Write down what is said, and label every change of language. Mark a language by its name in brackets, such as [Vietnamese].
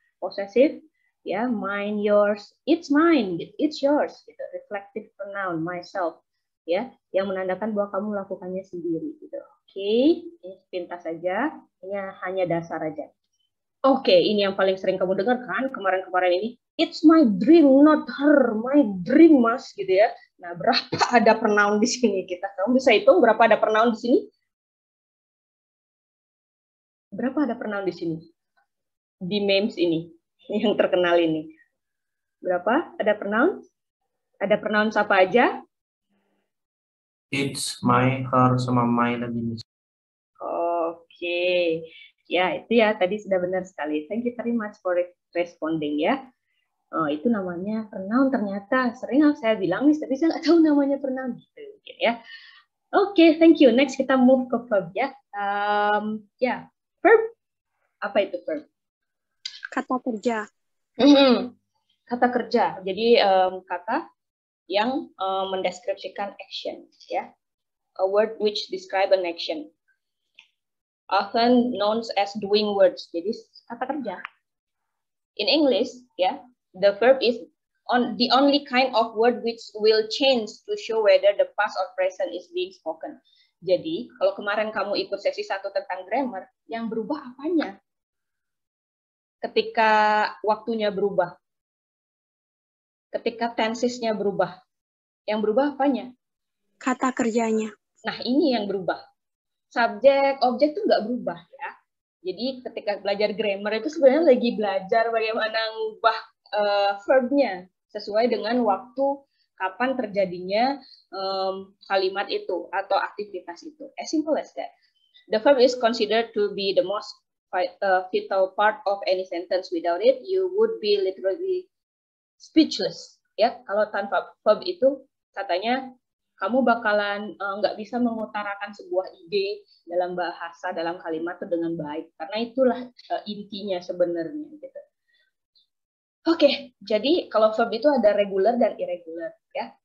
[English] Possessive ya, mine, yours, it's mine, it's yours gitu. [Indonesian] Reflective pronoun, myself ya, yang menandakan bahwa kamu melakukannya sendiri gitu. Oke, ini sepintas saja. Ini hanya dasar aja. Oke, ini yang paling sering kamu dengar kan kemarin-kemarin ini. [English] It's my dream, not her. My dream, mas, gitu ya. [Indonesian] Nah, berapa ada pronoun di sini kita? Kamu bisa hitung berapa ada pronoun di sini? Berapa ada pronoun di sini? Di memes ini, yang terkenal ini. Berapa ada pronoun? Ada pronoun apa aja? [English] It's, my, her, sama my lagi. [Indonesian] Oke. Ya, itu ya tadi sudah benar sekali. [English] Thank you very much for responding ya. [Indonesian] Oh, itu namanya pronoun ternyata. Sering saya bilang nih, tapi saya nggak tahu namanya pronoun. Gitu, ya. Oke, [English] thank you. [Indonesian] Next kita move ke verb ya. Ya, verb. Apa itu verb? Kata kerja. Kata kerja. Jadi kata yang mendeskripsikan action ya. [English] A word which describe an action. Often known as doing words. [Indonesian] Jadi kata kerja. [English] In English, ya, the verb is the only kind of word which will change to show whether the past or present is being spoken. [Indonesian] Jadi, kalau kemarin kamu ikut sesi 1 tentang grammar, yang berubah apanya? Ketika waktunya berubah. ketika tensesnya berubah. Yang berubah apanya? Kata kerjanya. Nah, ini yang berubah. Subjek, objek itu nggak berubah ya. Jadi ketika belajar grammar itu sebenarnya lagi belajar bagaimana mengubah verb-nya sesuai dengan waktu kapan terjadinya kalimat itu atau aktivitas itu. [English] As simple as that. The verb is considered to be the most vital part of any sentence. Without it, you would be literally speechless. [Indonesian] Ya, kalau tanpa verb itu katanya kamu bakalan nggak bisa mengutarakan sebuah ide dalam bahasa, dalam kalimat itu dengan baik. Karena itulah intinya sebenarnya. Gitu. Oke, jadi kalau verb itu ada regular dan irregular. Ya.